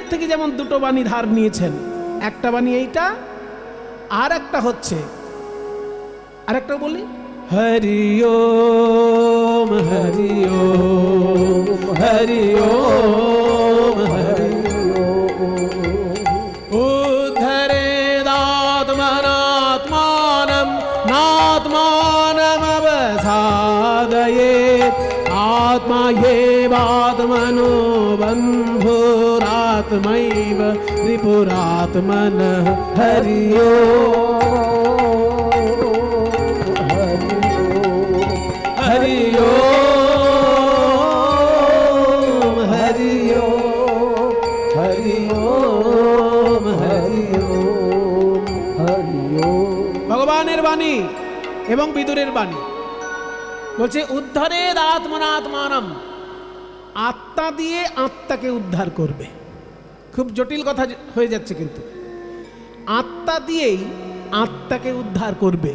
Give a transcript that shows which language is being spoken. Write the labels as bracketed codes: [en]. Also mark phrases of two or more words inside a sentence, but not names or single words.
[bn] থেকে যেমন দুটো বাণী ধার নিয়েছেন, একটা বাণী এইটা, আর একটা হচ্ছে, আর একটা বলি, [sa] হরি ওম হরি ওম হরি ওম হরি উদ্ধরেদাত্মনাত্মানম নাত্মানম অবসাদয়েৎ आत्मा येवात्मनो बन्धुरात्मैव रिपुरात्मनः हरि ओम् हरि ओम् हरि ओम् हरि ओम् हरि ओम् हरि ओम्। [bn] ভগবানের বাণী এবং বিদুরের বাণী বলছে [sa] উদ্ধারের আত্মনাত্মানম, [bn] আত্মা দিয়ে আত্মাকে উদ্ধার করবে। খুব জটিল কথা হয়ে যাচ্ছে, কিন্তু আত্মা দিয়েই আত্মাকে উদ্ধার করবে।